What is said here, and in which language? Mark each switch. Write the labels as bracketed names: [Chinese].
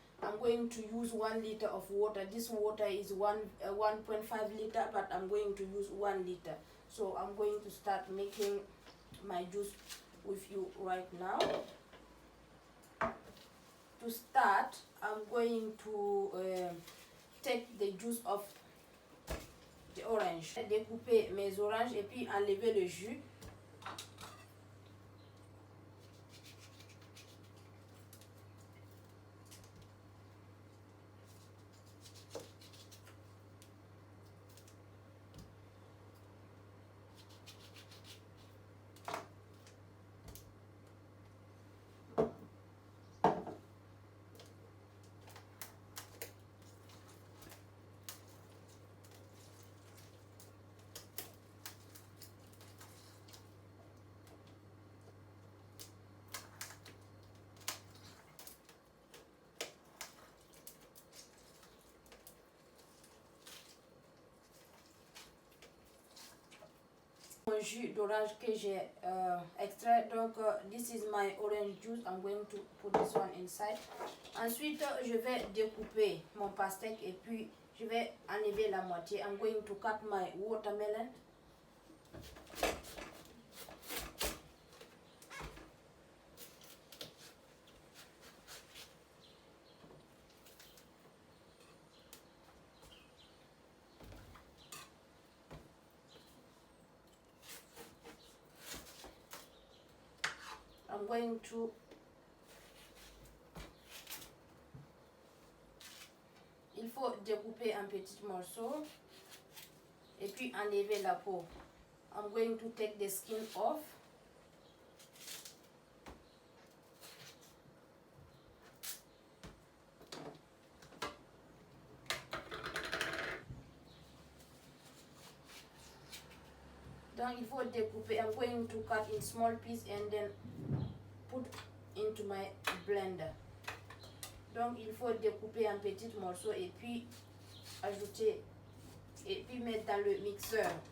[English] I'm going to use 1 liter of water. This water is 1.5 liter, but I'm going to use 1 liter. So I'm going to start making my juice with you right now. To start, I'm going to take the juice of the orange. [French] Découper mes oranges et puis enlever le jus. Mon jus d'orange que j'ai extrait. [English] Donc this is my orange juice. I'm going to put this one inside. [French] Ensuite je vais découper mon pastèque et puis je vais enlever la moitié. [English] I'm going to cut my watermelon. I'm going to [French] il faut découper en petits morceaux et puis enlever la peau. [English] I'm going to take the skin off. [French] Donc il faut découper. [English] I'm going to cut in small pieces and then put into my blender. [French] Donc il faut découper en petits morceaux et puis ajouter et puis mettre dans le mixeur.